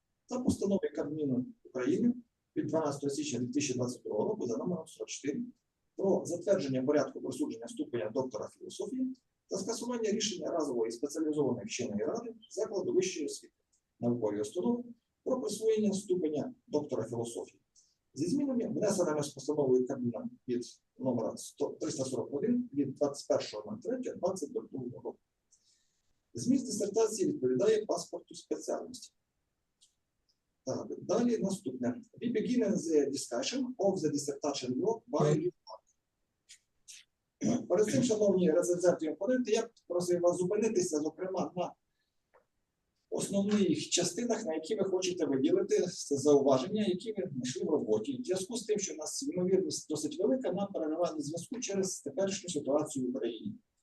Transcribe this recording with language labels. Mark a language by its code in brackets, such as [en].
[uk] та постанови Кабміну України від 12 січня 2022 року за номером 44 про затвердження порядку присудження ступеня доктора філософії та скасування рішення разової спеціалізованої вченої ради закладу вищої освіти наукової установи про присвоєння ступеня доктора філософії зі змінами, внесеними з постановою Кабміна від номера 341 від 21.03.2022 року. Зміст дисертації відповідає паспорту спеціальності. Так, далі наступне. [en] We begin the discussion of the dissertation work by Лі Фанг. [uk] Перед цим, шановні рецензенти і опоненти, я просив вас зупинитися, зокрема, на основних частинах, на які ви хочете виділити зауваження, які ви знайшли в роботі. В зв'язку з тим, що у нас ймовірність досить велика на переривання зв'язку через теперішню ситуацію в Україні.